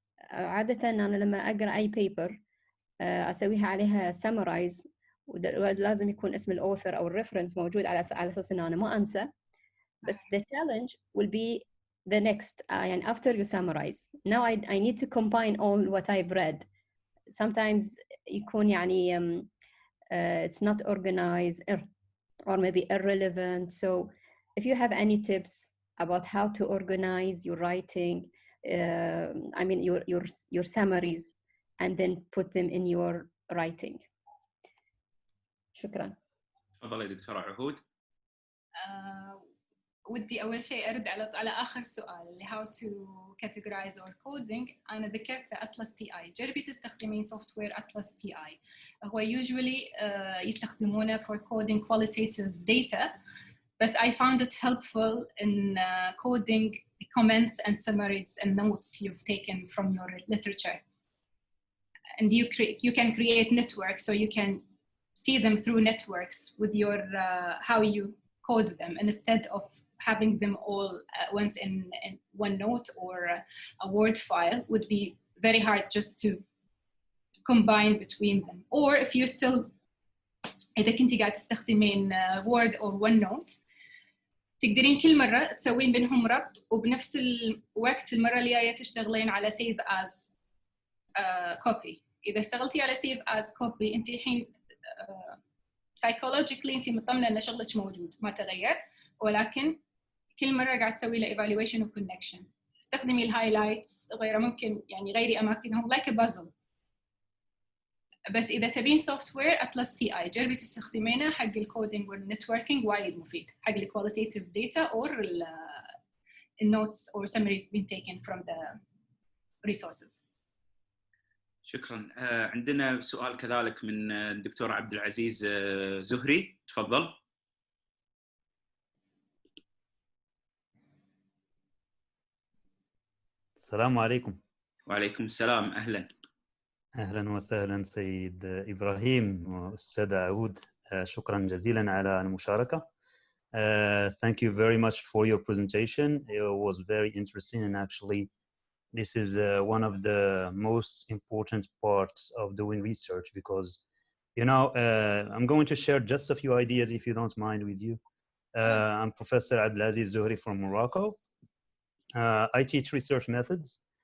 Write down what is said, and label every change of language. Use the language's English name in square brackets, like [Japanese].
[Arabic] فعادة أنا لما أقرأ أي paper أسويها عليها summarize، ولازم يكون اسم الauthor أو الريفرنس موجود على أساس إن أنا ما أنسى. [English] بس the challenge will be the next يعني after you summarize. Now I need to combine all what I've read. Sometimes [Arabic] يكون يعني [English] it's not organized or maybe irrelevant. So if you have any tips about how to organize your writing, I mean your summaries, and then put them in your writing. [Arabic] شكرا. تفضلي دكتورة عهود. ودي أول شيء أرد على آخر سؤال اللي [English] how to categorize or coding. [Arabic] أنا ذكرت Atlas TI. جربي تستخدمين software Atlas TI. هو [English] usually [Arabic] يستخدمونه [English] for coding qualitative data, but I found it helpful in coding comments and summaries and notes you've taken from your literature. And you can create networks, so you can see them through networks with your how you code them, instead of having them all at once in OneNote or a Word file. Would be very hard just to combine between them. Or if you still [Arabic] إذا كنتي قاعد تستخدمين [English] Word or OneNote, [Arabic] تقدرين كل مرة تسوين بينهم ربط، وبنفس الوقت المرة اللي جاية تشتغلين على save as copy. إذا اشتغلتي على [English] save as copy [Arabic] أنت الحين psychologically أنت مطمنة أن شغلك موجود ما تغير، ولكن كل مرة قاعد تسوي له evaluation و connection. استخدمي الهايلايتس غيره، ممكن يعني غيري أماكنهم [English] like a puzzle. [Arabic] بس إذا تبين software Atlas TI جربي تستخدمينه حق الكودينج والنتوركينج، وايد مفيد حق ال [English] qualitative data or notes or summaries being taken from the resources. [Arabic] شكرا. عندنا سؤال كذلك من الدكتور عبد العزيز زهري، تفضل. السلام عليكم. وعليكم السلام، أهلا. أهلا وسهلا سيد إبراهيم وأستاذ عهود، شكرا جزيلا على المشاركة. [English] Thank you very much for your presentation. It was very interesting, and actually this is one of the most important parts of doing research, because you know I'm going to share just a few ideas if you don't mind with you. I'm Professor Abdelaziz Zohri from Morocco. I teach research methods.